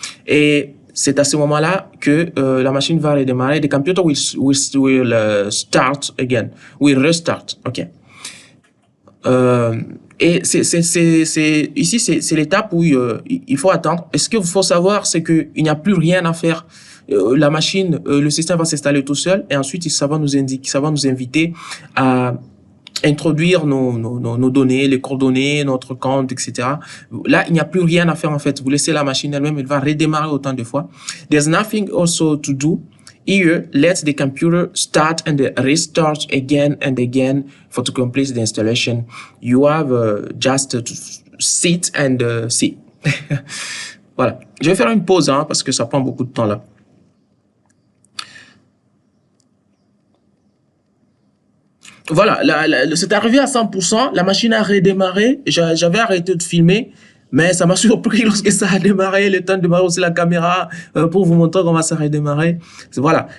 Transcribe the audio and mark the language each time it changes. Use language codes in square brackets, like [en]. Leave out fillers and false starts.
[fr] Et c'est à ce moment-là que la machine va redémarrer. [en] The computer will start again, will restart. OK. [fr] Et ici, c'est l'étape où il faut attendre. Et ce qu'il faut savoir, c'est qu'il n'y a plus rien à faire. La machine, le système va s'installer tout seul et ensuite, ça va nous inviter à introduire nos données, les coordonnées, notre compte, etc. Là, il n'y a plus rien à faire en fait. Vous laissez la machine elle-même, elle va redémarrer autant de fois. [en] There's nothing also to do. Here, let the computer start and restart again and again to complete the installation. You have just to sit and see. Voilà. [fr] Je vais faire une pause parce que ça prend beaucoup de temps là. Voilà, c'est arrivé à 100%, la machine a redémarré, j'avais arrêté de filmer, mais ça m'a surpris lorsque ça a démarré, le temps de démarrer aussi la caméra pour vous montrer comment ça a redémarré. Voilà.